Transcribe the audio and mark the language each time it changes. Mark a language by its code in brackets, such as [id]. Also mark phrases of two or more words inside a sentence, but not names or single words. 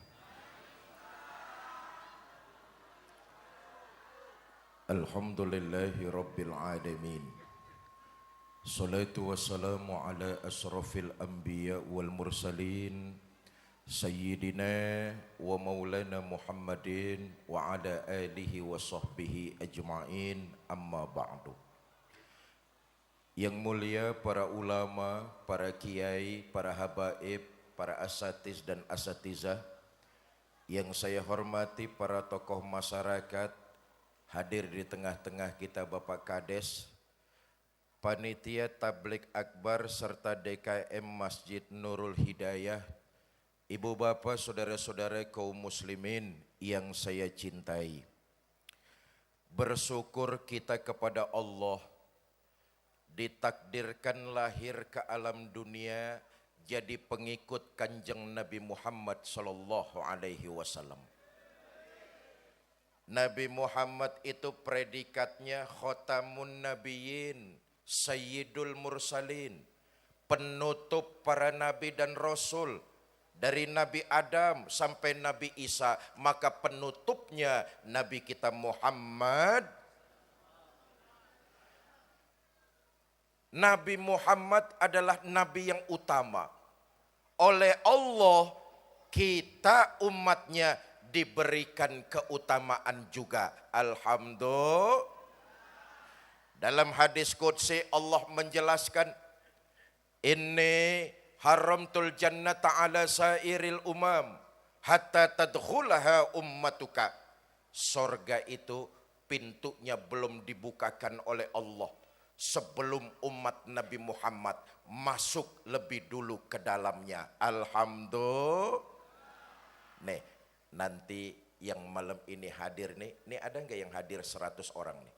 [ar] الحمد لله رب العالمين. الصلاة والسلام على أشرف الأنبياء والمرسلين. سيدنا ومولانا محمد وعلى آله وصحبه أجمعين، أما بعد. [id] Yang mulia para ulama, para kiai, para habaib, para asatiz dan asatizah, yang saya hormati para tokoh masyarakat, hadir di tengah-tengah kita Bapak Kades, panitia tabligh akbar serta DKM Masjid Nurul Hidayah, ibu bapak saudara-saudara kaum muslimin yang saya cintai. Bersyukur kita kepada Allah, ditakdirkan lahir ke alam dunia jadi pengikut Kanjeng Nabi Muhammad [ar] صلى الله عليه وسلم. [id] Nabi Muhammad itu predikatnya [ar] خاتم النبيين, سيد المرسلين, [id] penutup para nabi dan rasul. Dari Nabi Adam sampai Nabi Isa, maka penutupnya Nabi kita Muhammad. Nabi Muhammad adalah nabi yang utama. Oleh Allah kita umatnya diberikan keutamaan juga. Alhamdulillah. Dalam hadis qudsi Allah menjelaskan, [ar] إني حرمت الجنة على سائر الأمم حتى تدخلها أمتك. [id] Sorga itu pintunya belum dibukakan oleh Allah sebelum umat Nabi Muhammad masuk lebih dulu ke dalamnya. Alhamdulillah. Nih, nanti yang malam ini hadir nih ada nggak yang hadir 100 orang nih?